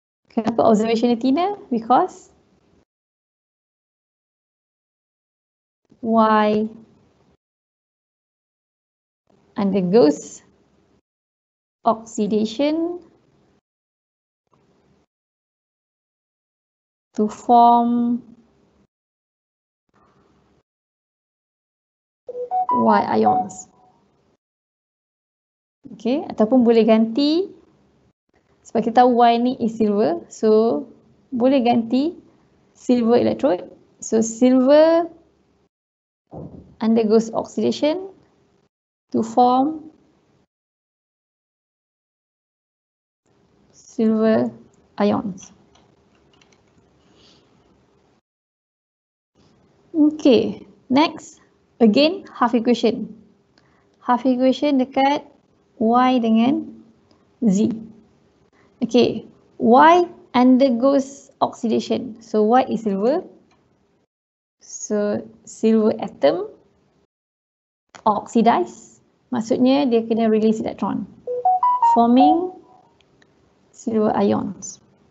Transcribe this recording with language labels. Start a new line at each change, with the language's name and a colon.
English: Kenapa observation thinner? Because Y undergoes oxidation to form Y ions.
Malay: Okay, ataupun boleh ganti sebab kita tahu Y ni
English: is silver,
Malay: so boleh ganti silver electrode.
English: So silver undergoes oxidation to form silver ions. Okay, next, again half equation. Half equation
Malay: dekat Y dengan Z.
English: Okay, Y undergoes oxidation. So Y is silver. So silver atom oxidize.
Malay: Maksudnya dia kena
English: release electron, forming silver ions.